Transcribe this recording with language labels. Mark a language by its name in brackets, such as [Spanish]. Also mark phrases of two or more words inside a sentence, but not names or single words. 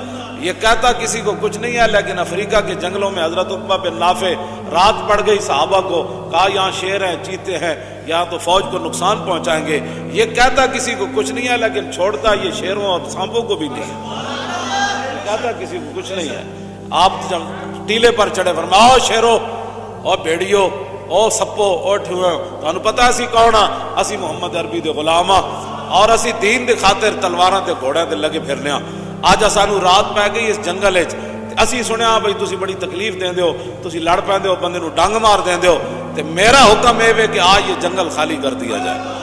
[Urdu] یہ کہتا کسی کو کچھ نہیں ہے لیکن افریقہ کے جنگلوں میں حضرت عقبہ بن نافع رات پڑ گئی, صحابہ کو کہا یہاں شیر ہیں چیتے ہیں یہاں تو فوج کو نقصان پہنچائیں گے. یہ کہتا کسی کو کچھ نہیں ہے لیکن چھوڑتا یہ شیروں اور سانپوں کو بھی نہیں ہے. یہ کہتا کسی کو کچھ نہیں ہے. آپ جب ٹیلے پر چڑھے فرمایا [Punjabi] او شیرو او بھیڑیو او سپو او ٹھوئے تانوں پتہ اسی کون ہاں, اسی محمد عربی دے غلام ہاں اور اسی دین دے خاطر تلواراں تے گھوڑیاں تے لگے پھرنے ہاں. اج سانوں رات پੈ گئی اس جنگل وچ اسی سنیا بھئی تسی بڑی تکلیف دیندے ہو, تسی لڑ پیندے ہو, بندے نوں ڈنگ مار دیندے ہو, تے میرا حکم اے وے کہ [Urdu] آج یہ جنگل خالی کر دیا جائے.